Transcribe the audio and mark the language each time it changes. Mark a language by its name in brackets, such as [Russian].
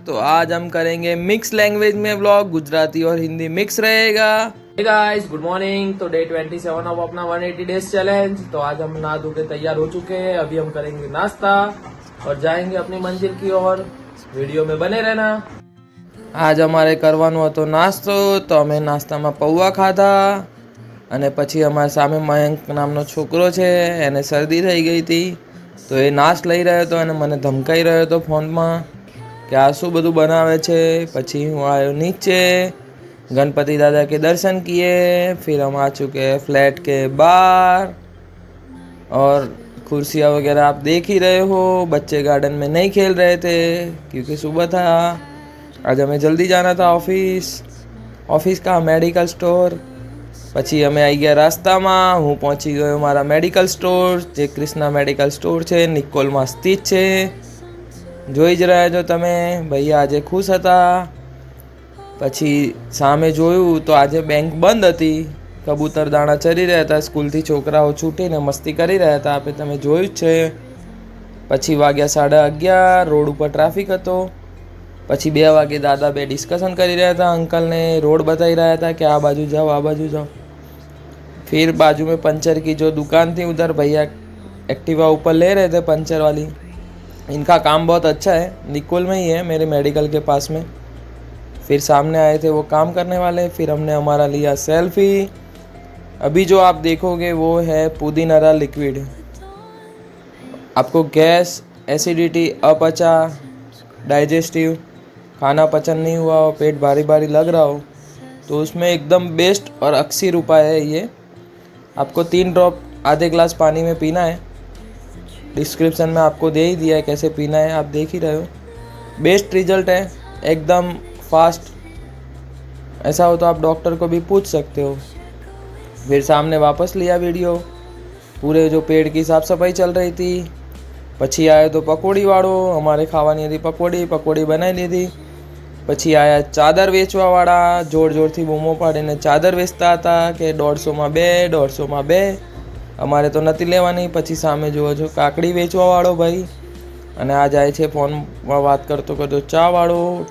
[Hindi] तो आज हम करेंगे मिक्स लैंग्वेज में व्लॉग, गुजराती और हिंदी मिक्स रहेगा। Hey guys, good morning. तो डे 27 ऑफ अपना 180 डेज चैलेंज। तो आज हम नहा धो के तैयार हो चुके हैं। अभी हम करेंगे नाश्ता और जाएंगे अपनी मंजिल की ओर। वीडियो में बने रहना। [Gujarati] आज અમારે કરવાનો હતો નાસ્તો, તો અમે નાસ્તામાં પૌવા ખાધા અને પછી અમારા સામે મયંક નામનો છોકરો છે, એને શરદી થઈ ગઈ હતી, તો એ નાશ લઈ રહ્યો હતો અને મને ધમકાઈ રહ્યો હતો ફોનમાં કે આ શું બધું બનાવે છે। પછી હું આવ્યો [Hindi] नीचे, गणपति दादा के दर्शन किए, फिर हम आ चुके हैं फ्लैट के बाहर और कुर्सियाँ वगैरह आप देख ही रहे हो। बच्चे गार्डन में नहीं खेल रहे थे क्योंकि सुबह था। आज हमें जल्दी जाना था ऑफिस का मेडिकल स्टोर। [Gujarati] પછી અમે આવી ગયા રાસ્તામાં। હું પહોંચી ગયો મારા મેડિકલ સ્ટોર, જે ક્રિષ્ના મેડિકલ સ્ટોર છે, નિકોલમાં સ્થિત છે। જોઈ જ રહ્યા છો તમે, ભૈયા આજે ખુશ હતા। પછી સામે જોયું તો આજે બેંક બંધ હતી, કબૂતર દાણા ચરી રહ્યા હતા, સ્કૂલથી છોકરાઓ છૂટીને મસ્તી કરી રહ્યા હતા, આપણે તમે જોયું જ છે। પછી વાગ્યા 11:30, રોડ ઉપર ટ્રાફિક હતો। પછી 2 વાગે દાદા બે ડિસ્કશન કરી રહ્યા હતા, અંકलને [Hindi] रोड बताई रहा था कि आ बाजू जाओ [Gujarati] आ बाजू जाओ। [Hindi] फिर बाजू में पंचर की जो दुकान थी, उधर भैया एक्टिवा ऊपर ले रहे थे पंचर वाली। इनका काम बहुत अच्छा है, निकोल में ही है, मेरे मेडिकल के पास में। फिर सामने आए थे वो काम करने वाले। फिर हमने हमारा लिया सेल्फी। अभी जो आप देखोगे वो है पुदीनरा लिक्विड। आपको गैस, एसिडिटी, अपचा, डाइजेस्टिव, खाना पचन नहीं हुआ हो, पेट भारी भारी लग रहा हो, तो उसमें एकदम बेस्ट और अक्सर उपाय है ये। आपको 3 ड्रॉप आधे ग्लास पानी में पीना है। डिस्क्रिप्शन में आपको दे ही दिया है कैसे पीना है, आप देख ही रहे हो। बेस्ट रिजल्ट है, एकदम फास्ट। ऐसा हो तो आप डॉक्टर को भी पूछ सकते हो। फिर सामने वापस लिया वीडियो। पूरे जो पेड़ की साफ़ सफाई चल रही थी। [Gujarati] પછી આવ્યો તો પકોડીવાળો, અમારે ખાવાની હતી પકોડી બનાવી લીધી। પછી આયા ચાદર વેચવાવાળા, જોર જોરથી બૂમો પાડીને ચાદર વેચતા હતા કે 150માં 2, 150માં 2। અમારે તો નથી લેવાની। પછી સામે જુઓ છો કાકડી વેચવાવાળો ભાઈ, અને આ જાય છે ફોનમાં વાત કરતો કરતો ચાવાળો।